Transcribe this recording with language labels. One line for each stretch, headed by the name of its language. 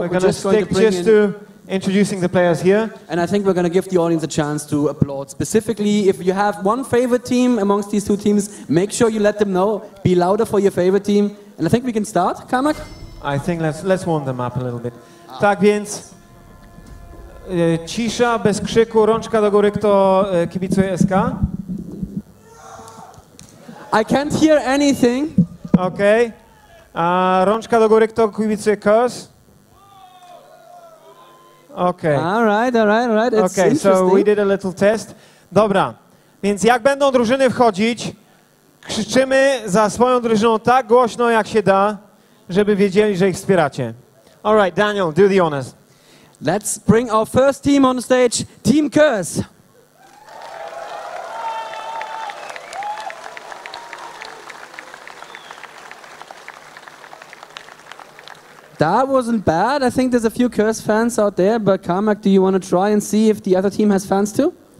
English: we're going to stick just to introducing the players here. And I think we're going to give the audience a chance to applaud. Specifically, if you have one favorite team amongst these two teams, make sure you let them know. Be louder for your favorite team. And I think we can start, Carmack? I think let's warm them up a little bit.
Polish: Tak więc cisza, bez krzyku, rączka do góry, kto kibicuje SK?
English: I can't hear anything.
Polish: Okay. Rączka do góry, kto kibicuje Crs?
English: Okay. All right. It's Okay, so interesting. we did a little test.
Polish: Dobra, więc jak będą drużyny wchodzić, krzyczymy za swoją drużyną tak głośno, jak się da, żeby wiedzieli, że ich wspieracie.
English: All right, Daniel, do the honors. Let's bring our first team on stage, Team Crs. That wasn't bad. I think there's a few Crs fans out there, but Carmack, do you want to try and see if the other team has fans too?